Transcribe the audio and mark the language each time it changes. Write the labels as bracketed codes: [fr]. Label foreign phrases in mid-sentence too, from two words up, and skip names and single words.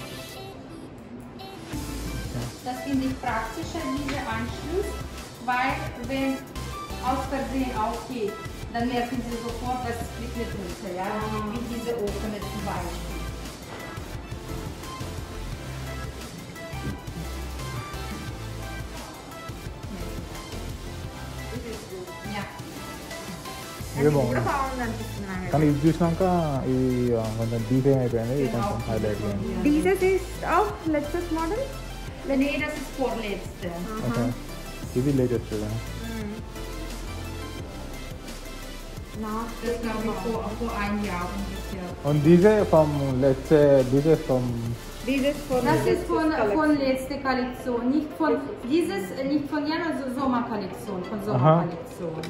[de] Das finde ich praktischer, dieser Anschluss, weil wenn aus Versehen aufgeht, dann merken Sie sofort, dass es fliegt nicht runter, ja? Wie diese offene zum Beispiel. Ja. [te] ఇదే బాగుంది కూడా బాగుంది అనిపిస్తుంది నాకు. కానీ ఇది చూసినాక ఇది కొంచెం డీప్ అయిపోయింది ఇది కొంచెం హైలైట్ అయింది. [de] Dieses ist auch letztes Model? Nee, das ist vorletzte. [te] ఓకే ఇది లేటెస్ట్ [de] Das glaube ich vor einem Jahr ungefähr. und diese vom letzte diese vom Dieses von Das ist von letzter Kollektion, nicht von dieses, nicht von Januar, also Sommerkollektion, von Sommerkollektion.